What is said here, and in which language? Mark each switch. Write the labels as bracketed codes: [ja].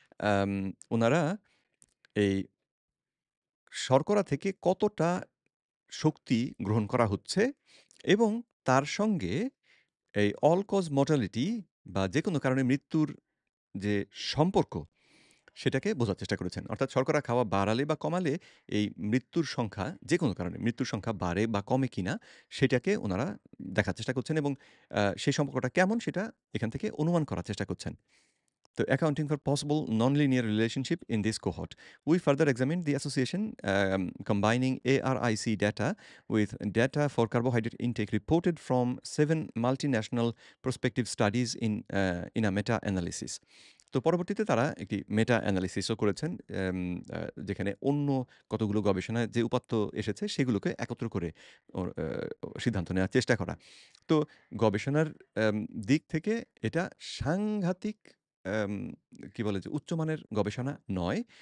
[bn] আম উনারা এই শর্করা থেকে কতটা শক্তি গ্রহণ করা হচ্ছে এবং তার সঙ্গে এই অল কজ মর্টালিটি বা যেকোনো কারণে মৃত্যুর যে সম্পর্ক, সেটাকে বোঝার চেষ্টা করেছেন। অর্থাৎ শর্করা খাওয়া বাড়ালে বা কমালে এই মৃত্যুর সংখ্যা, যেকোনো কারণে মৃত্যুর সংখ্যা বাড়ে বা কমে কিনা, সেটাকে উনারা দেখার চেষ্টা করছেন এবং সেই সম্পর্কটা কেমন সেটা এখান থেকে অনুমান করার চেষ্টা করছেন। [en] So, accounting for possible nonlinear relationship in this cohort, we further examined the association combining ARIC data with data for carbohydrate intake reported from 7 multinational prospective studies in a meta-analysis. [bn] তো পরবর্তীতে তারা একটি মেটা অ্যানালিসিসও করেছেন, যেখানে অন্য কতগুলো গবেষণায় যে উপাত্ত এসেছে সেগুলোকে একত্র করে সিদ্ধান্ত নেওয়ার চেষ্টা করা। তো গবেষণার আম দিক থেকে এটা সাংঘাতিক আম কি বলে যে উচ্চমানের গবেষণা নয়।